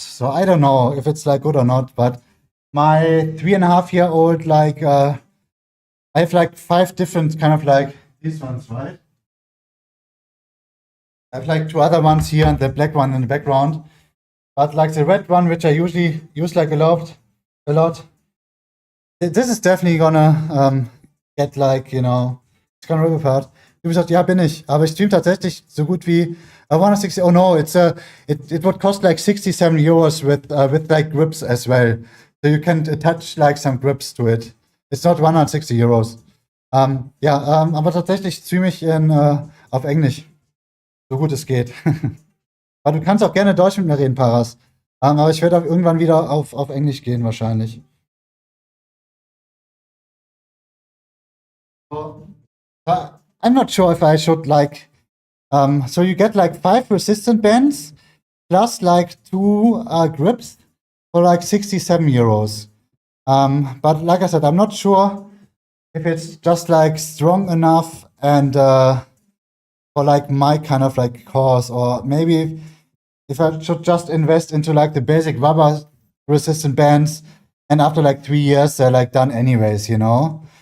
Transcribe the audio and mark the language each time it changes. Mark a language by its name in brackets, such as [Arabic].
[English] So I don't know if it's like good or not. But my 3.5-year-old, like I have like 5 different kind of like these ones, right? I have like 2 other ones here and the black one in the background. But like the red one, which I usually use like a lot. This is definitely gonna get like, you know, it's gonna rip apart. [German] Du bist gesagt, ja, bin ich. Aber ich stream tatsächlich so gut wie 160. [English] Oh no, it would cost like 67 euros with like grips as well. So you can attach like some grips to it. It's not 160 euros. [German] Aber tatsächlich streame ich auf Englisch. So gut es geht. Aber du kannst auch gerne Deutsch mit mir reden, Paras. Aber ich werde auch irgendwann wieder auf Englisch gehen, wahrscheinlich. [English] I'm not sure if I should like. So you get like 5 resistant bands plus like 2 grips for like 67 euros. But like I said, I'm not sure if it's just like strong enough and for like my kind of like cause, or maybe if I should just invest into like the basic rubber resistant bands, and after like 3 years they're like done anyways, you know.